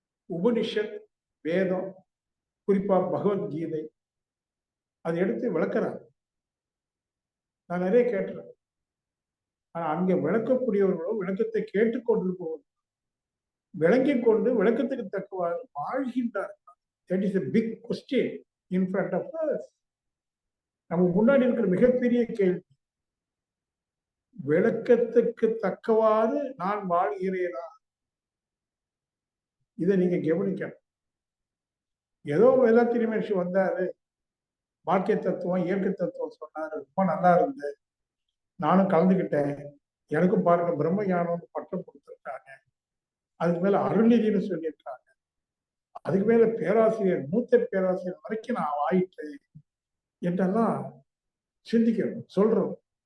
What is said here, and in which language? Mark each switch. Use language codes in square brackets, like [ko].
[ta] உபனிஷத், வேதம், குறிப்பா பகவத்கீதை அதை எடுத்து விளக்குறாங்க. நான் நிறைய கேட்டுறேன். ஆனா அங்க விளக்கக்கூடியவர்களோ விளக்கத்தை கேட்டுக்கொண்டிருப்பவர்கள் விளங்கிக் கொண்டு விளக்கத்துக்கு தக்கவாறு வாழ்கின்றார்கள். [en] That is a big question in front of us. [ta] நம்ம முன்னாடி இருக்கிற மிகப்பெரிய கேள்வி, விளக்கத்துக்கு தக்கவாறு நான் வாழ்கிறேனா? இதை நீங்க கவனிக்கணும். ஏதோ வேதாத்திரி மனுஷி வந்தாரு, வாழ்க்கை தத்துவம் இயற்கை தத்துவம் சொன்னாரு, ரொம்ப நல்லா இருந்தது, நானும் கலந்துக்கிட்டேன், எனக்கும் பாருங்க பிரம்ம ஞானம் பட்டம் கொடுத்துருக்காங்க, அதுக்கு மேல அருள்நிதினு சொல்லியிருக்காங்க, அதுக்கு மேல பேராசிரியர், மூத்த பேராசிரியர் வரைக்கும் நான் ஆயிட்டேன் என்றெல்லாம் சிந்திக்கணும், சொல்றோம்.